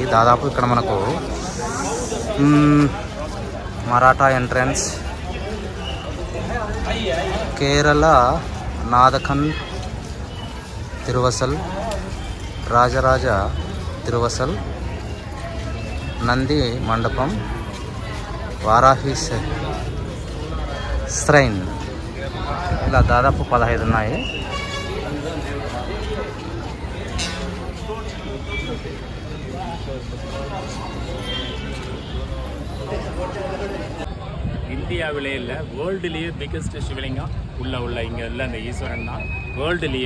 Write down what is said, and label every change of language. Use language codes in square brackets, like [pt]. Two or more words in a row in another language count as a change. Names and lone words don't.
[te] దాదాపు ఇక్కడ మనకు మరాఠా ఎంట్రన్స్, కేరళ నాదఖన్ తిరువసల్, రాజరాజ తిరువసల్, నంది మండపం, వారాహి శ్రైన్, ఇలా దాదాపు 15 ఉన్నాయి. [ta] இந்தியாவிலே இல்லை, வேர்ல்டுலேயே பிக்கஸ்ட் சிவலிங்கம் உள்ள இங்கே உள்ள அந்த ஈஸ்வரன் தான் வேர்ல்டுலேயே.